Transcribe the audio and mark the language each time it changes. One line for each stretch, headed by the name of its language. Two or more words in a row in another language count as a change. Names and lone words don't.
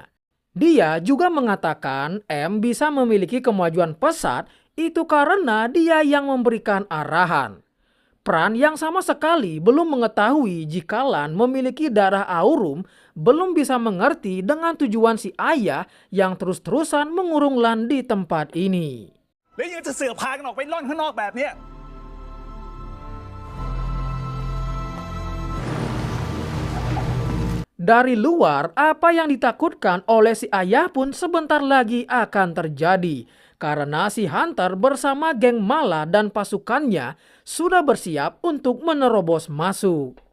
Indonesian: Dia juga mengatakan M bisa memiliki kemajuan pesat itu karena dia yang memberikan arahan. Pran yang sama sekali belum mengetahui jika Lan memiliki darah aurum belum bisa mengerti dengan tujuan si ayah yang terus-terusan mengurung Lan di tempat ini.
Thai: แล้วยังจะเสือกพากันออกไปล่อนข้างนอกแบบเนี้ย
Indonesian: Dari luar, apa yang ditakutkan oleh si ayah pun sebentar lagi akan terjadi. Karena si Hunter bersama geng Mala dan pasukannya sudah bersiap untuk menerobos masuk.